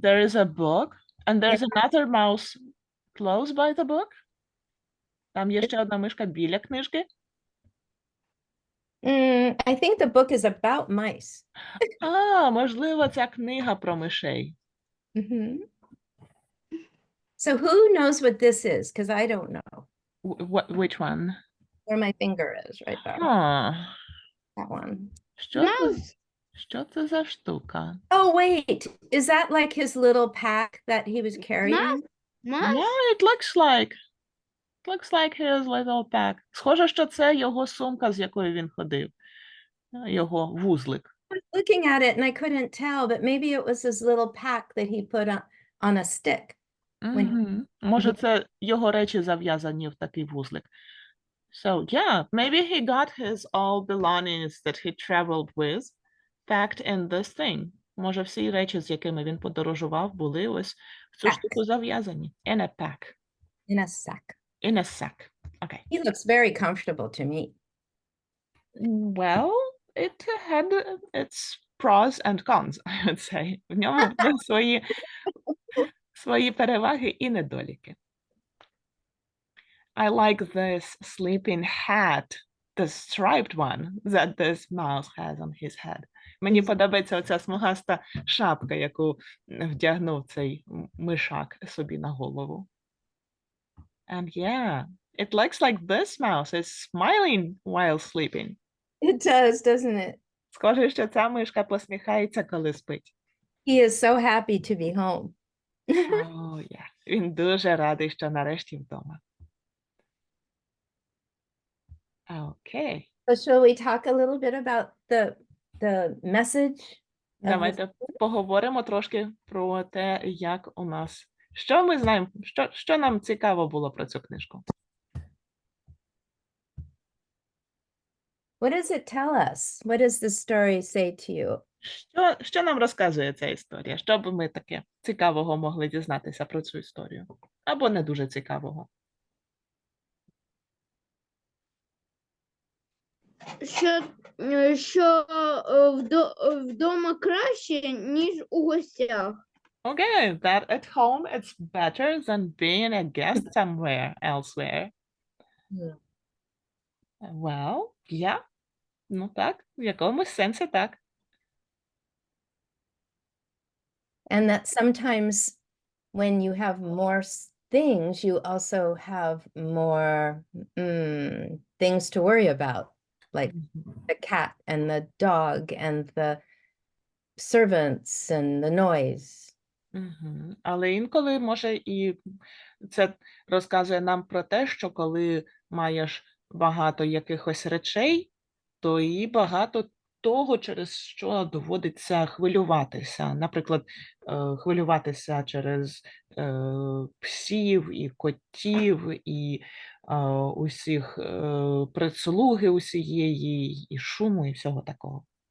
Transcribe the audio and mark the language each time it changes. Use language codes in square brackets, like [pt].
[en] There is a book, and there's another mouse close by the book. [uk] Там є ще одна мишка біля книжки. [en] I think the book is about mice. [uk] Можливо, ця книга про мишей. Mhm. [en] So who knows what this is? Because I don't know Which one? where my finger is right there. That one. [uk] Що це за штука? [en] Oh, wait. Is that like his little pack that he was carrying? Mouse. Yeah, it looks like his little pack. [uk] Схоже, що це його сумка, з якою він ходив. Його вузлик. [en] I was looking at it and I couldn't tell, but maybe it was his little pack that he put on a stick. Мгм. [uk] Може, це його речі зав'язані в такий вузлик. [en] So, yeah, maybe he got his all belongings that he traveled with packed in this thing. [uk] Може, всі речі, з якими він подорожував, були ось в цю [en] Pack. [uk] штуку зав'язані. [en] In a pack. In a sack. In a sack. Okay. He looks very comfortable to me. Well, it had its pros and cons, I would say. [uk] В ньому були свої переваги і недоліки. [en] I like this sleeping hat, the striped one that this mouse has on his head. [uk] Мені подобається оця смугаста шапка, яку вдягнув цей мишак собі на голову. [en] And yeah, it looks like this mouse is smiling while sleeping. It does, doesn't it? [uk] Схоже, що ця мишка посміхається, коли спить. [en] He is so happy to be home. Oh, yeah. [uk] Він дуже радий, що нарешті вдома. [en] Okay. So shall we talk a little bit about the message? of the [uk] Давайте поговоримо трошки про те, як у нас. Що ми знаємо, що нам цікаво було про цю книжку? [en] What does it tell us? What does the story say to you? [uk] Що нам розказує ця історія? Що б ми таке цікавого могли дізнатися про цю історію? Або не дуже цікавого? Що вдома краще, ніж у гостях. [en] Okay, that at home it's better than being a guest somewhere elsewhere. Yeah. Well, yeah. [uk] Ну так, в якомусь сенсі так. [en] And that sometimes when you have more things, you also have more things to worry about, like the cat and the dog and the servants and the noise. [uk] Але інколи може і це розказує нам про те, що коли маєш багато якихось речей, то і багато того, через що доводиться хвилюватися. Наприклад, хвилюватися через псів і котів, і усіх прислуги усієї, і шуму, і всього такого.